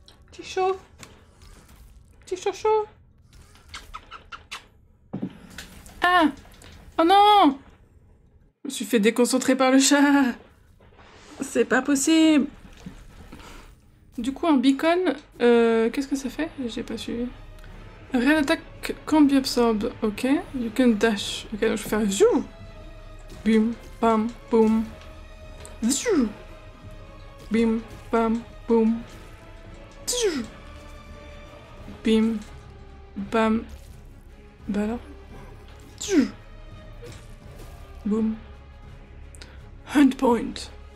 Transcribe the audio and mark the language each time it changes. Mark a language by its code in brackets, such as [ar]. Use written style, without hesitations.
[fr] Petit chaud. Petit chaud. Ah! Oh non! Je me suis fait déconcentrer par le chat. C'est pas possible. Du coup, un beacon, qu'est-ce que ça fait? J'ai pas suivi. [en] Red attack can be absorbed. Ok. You can dash. [fr] Ok, donc je vais faire zou. Bim, bam, boum. Zou. Bim, bam, boum. Zou. Bim, bam. Bah alors. Zou. Boom. Hunt point.